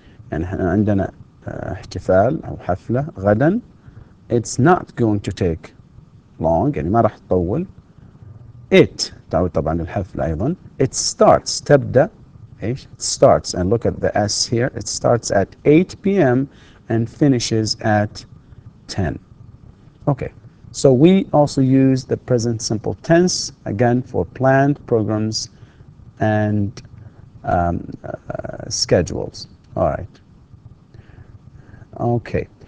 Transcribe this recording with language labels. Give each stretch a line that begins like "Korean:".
Arabic: And عندنا احتفال أو حفلة غدا.
English: It's not going to take long،
Arabic: يعني ما راح تطول. It تعود طبعا الحفلة أيضا.
English: It starts
Arabic: تبدأ إيش؟
English: It starts, and look at the S here. It starts at 8 p.m. and finishes at 10. Okay. So we also use the present simple tense, again, for planned programs and schedules. All right. Okay.